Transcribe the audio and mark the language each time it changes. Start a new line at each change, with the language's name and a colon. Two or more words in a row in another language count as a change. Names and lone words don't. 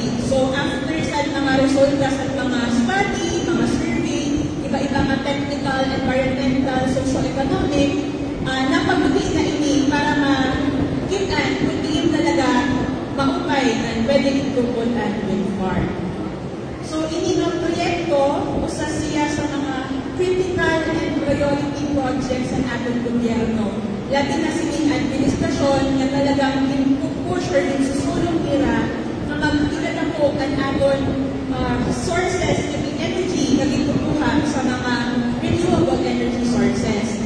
Waray: So after sa mga resulta sa mga study, mga survey, iba-iba mga
English: technical, environmental, socio-economic,
Waray: napag-uwi na ini para ma-kitaan kung diin talaga maupay ang pwede itungkol ang wind farm. So, ini ng proyekto, usa siya sa mga
English: critical and priority projects
Waray: sa atong gobyerno. Labi na sining administrasyon na talagang push or susulong nila na magkita na po ang aton
English: sources of energy
Waray: na gitutuhan sa mga
English: renewable energy sources.